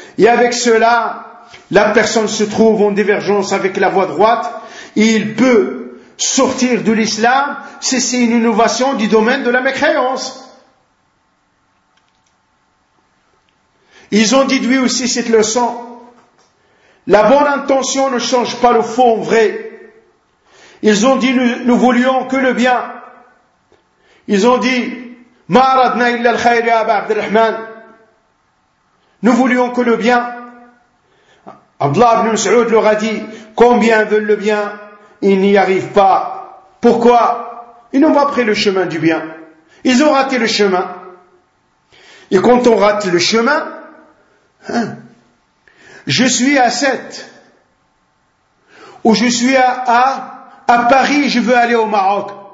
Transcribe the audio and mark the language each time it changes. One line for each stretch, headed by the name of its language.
French: Et avec cela, la personne se trouve en divergence avec la voie droite et il peut sortir de l'islam si c'est une innovation du domaine de la mécréance. Ils ont déduit aussi cette leçon. La bonne intention ne change pas le fond vrai. Ils ont dit, nous voulions que le bien. Ils ont dit,
Arabic: مَا أَرَدْنَا إِلَّا الْخَيْرِ يَا أَبَا عَبْدِ الرَّحْمَنِ.
French: Nous voulions que le bien. Abdullah ibn Mas'ud leur a dit, combien veulent le bien? Ils n'y arrivent pas. Pourquoi? Ils n'ont pas pris le chemin du bien. Ils ont raté le chemin. Et quand on rate le chemin, je suis à Sète, ou je suis à Paris, je veux aller au Maroc.